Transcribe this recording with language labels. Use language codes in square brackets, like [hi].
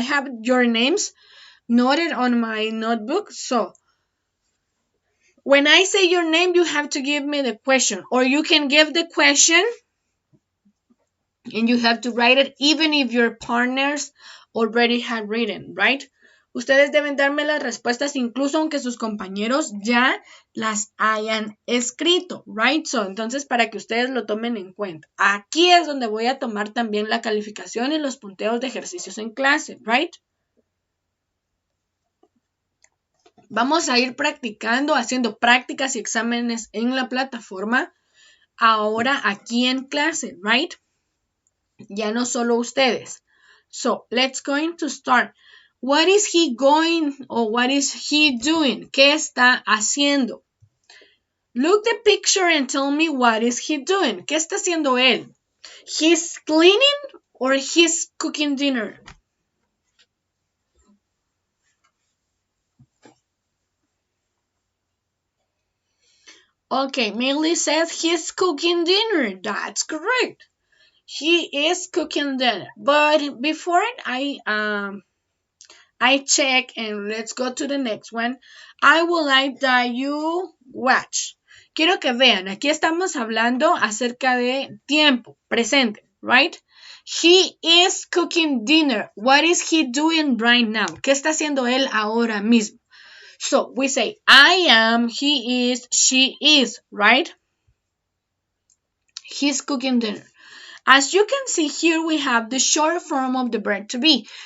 [en] I have your names noted on my notebook, so when I say your name you have to give me the question, or you can give the question and you have to write it even if your partners already have written, right? [es] Ustedes deben darme las respuestas incluso aunque sus compañeros ya las hayan escrito, right? So, entonces, para que ustedes lo tomen en cuenta. Aquí es donde voy a tomar también la calificación y los punteos de ejercicios en clase, right? Vamos a ir practicando, haciendo prácticas y exámenes en la plataforma ahora aquí en clase, right? Ya no solo ustedes. [en] So, let's going to start. What is he going or what is he doing? [es] ¿Qué está haciendo? [en] Look the picture and tell me what is he doing. [es] ¿Qué está haciendo él? [en] He's cleaning or he's cooking dinner? Okay, Millie says he's cooking dinner. That's correct. He is cooking dinner. But before I check and let's go to the next one, I would like that you watch. [es] Quiero que vean, aquí estamos hablando acerca de tiempo, presente, right? [en] He is cooking dinner. What is he doing right now? [es] ¿Qué está haciendo él ahora mismo? [en] So we say, I am, he is, she is, right? He's cooking dinner. As you can see here, we have the short form of the verb to be.